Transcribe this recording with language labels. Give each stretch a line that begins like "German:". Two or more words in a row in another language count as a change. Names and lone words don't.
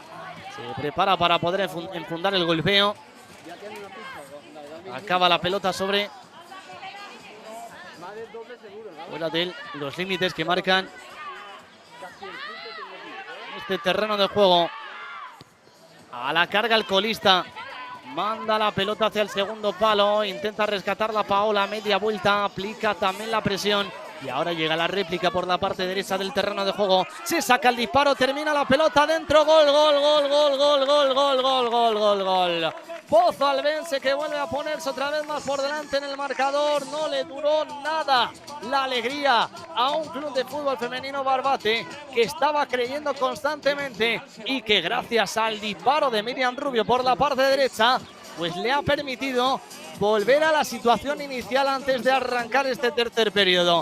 Spanish: Se prepara para poder enfundar el golpeo. Acaba la pelota sobre fuera de los límites que marcan este terreno de juego. A la carga el colista. Manda la pelota hacia el segundo palo. Intenta rescatar la Paola. Media vuelta. Aplica también la presión. Y ahora llega la réplica por la parte derecha del terreno de juego. Se saca el disparo. Termina la pelota dentro. Gol, gol, gol, gol, gol, gol, gol, gol, gol, gol, gol. Pozalbense que vuelve a ponerse otra vez más por delante en el marcador. No le duró nada la alegría a un Club de Fútbol Femenino Barbate que estaba creyendo constantemente y que gracias al disparo de Miriam Rubio por la parte derecha, pues le ha permitido volver a la situación inicial antes de arrancar este tercer periodo.